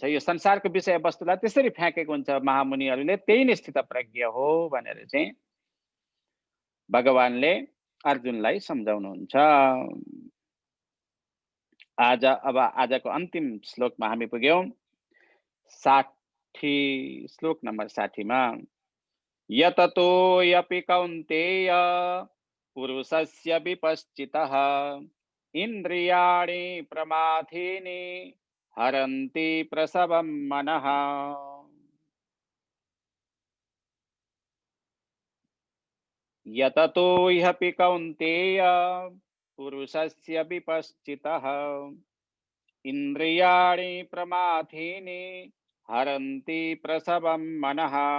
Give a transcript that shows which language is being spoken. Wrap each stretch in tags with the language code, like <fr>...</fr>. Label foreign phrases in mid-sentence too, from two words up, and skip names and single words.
<ne>यो संसारको विषय वस्तुलाई त्यसरी फ्याँकेको हुन्छ महामुनिहरूले, त्यही नै स्थितप्रज्ञ हो भनेर चाहिँ भगवानले अर्जुनलाई सम्झाउनुहुन्छ। अब आजको अन्तिम श्लोकमा हामी पुग्यौं, 60 श्लोक नम्बर 60 मा।</ne> <sa>यततोऽपि कौन्तेय पुरुषस्य विपश्चितः इन्द्रियाणि प्रमाथीनि हरन्ति प्रसवं मनः। यततोऽपि कौन्तेय पुरुषस्य विपश्चितः इन्द्रियाणि प्रमाथीनि हरन्ति प्रसवं मनः।</sa>